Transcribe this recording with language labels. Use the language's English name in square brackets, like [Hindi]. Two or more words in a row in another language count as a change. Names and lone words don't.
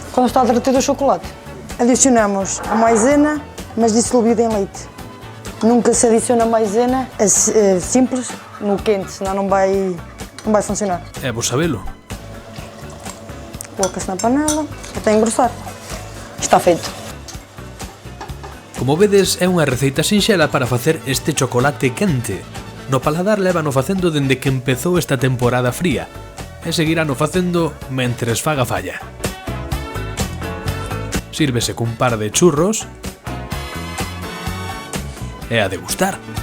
[Portuguese] Quando está derretido o chocolate, adicionamos a maisena, mas dissolvida em leite. Nunca se adiciona maisena simples no quente, senão não vai funcionar. [Galician] É vos sabelo. [Portuguese] Coloca-se na panela até engrossar. Está feito. [Galician] Como vedes, é unha receita sinxela para facer este chocolate quente. No paladar lévano facendo dende que empezou esta temporada fría e seguirano facendo mentres faga falla. Sírvese cun par de churros e a degustar.